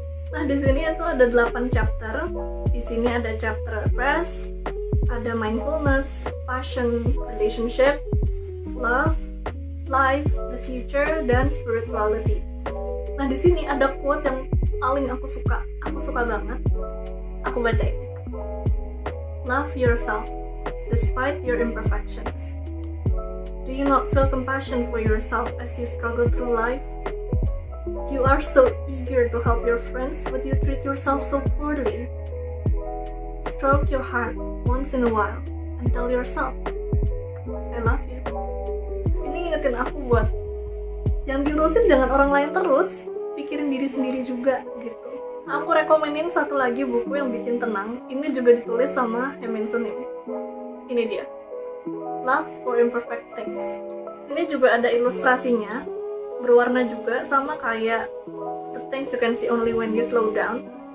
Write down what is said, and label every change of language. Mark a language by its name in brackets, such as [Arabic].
[Indonesian] Nah, di sini itu ada 8 chapter. Di sini ada chapter rest, [English] ada mindfulness, passion, relationship, love, life, the future, dan spirituality. [Indonesian] Nah, di sini ada quote yang paling aku suka banget. Aku bacain. [English] Love yourself, despite your imperfections. Do you not feel compassion for yourself as you struggle through life? You are so eager to help your friends, but you treat yourself so poorly. Stroke your heart once in a while and tell yourself, I love you. [Indonesian] Ini ingetin aku buat yang diurusin jangan orang lain terus, pikirin diri sendiri juga gitu. Aku rekomenin satu lagi buku yang bikin tenang. Ini juga ditulis sama Haemin Sunim. Ini dia, Love for Imperfect Things. Ini juga ada ilustrasinya, berwarna juga, sama kayak The Things You Can See Only When You Slow Down.